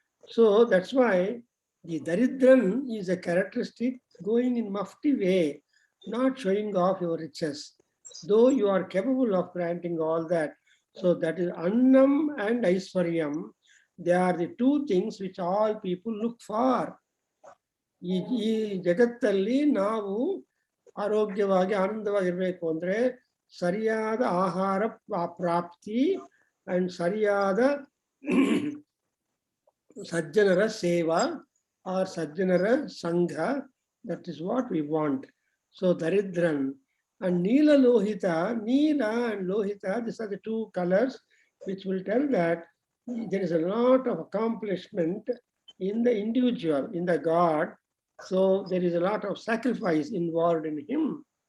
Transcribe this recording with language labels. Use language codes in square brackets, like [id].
[en] So that's why the Daridran is a characteristic going in mufti way, not showing off your riches, though you are capable of granting all that. So that is Annam and Aiswaryam. They are the two things which all people look for. [kn] ಈ ಜಗತ್ತಲ್ಲಿ ನಾವು ಆರೋಗ್ಯವಾಗಿ ಆನಂದವಾಗಿರ್ಬೇಕು ಅಂದ್ರೆ ಸರಿಯಾದ ಆಹಾರ ಪ್ರಾಪ್ತಿ and ಸರಿಯಾದ ಸಜ್ಜನರ ಸೇವಾ ಆರ್ ಸಜ್ಜನರ ಸಂಘ, [en] that is what we want. So Daridran and Neela Lohita, Neela and Lohita, these are the two colors which will tell that there is a lot of accomplishment in the individual, in the God. So there is a lot of sacrifice involved in him.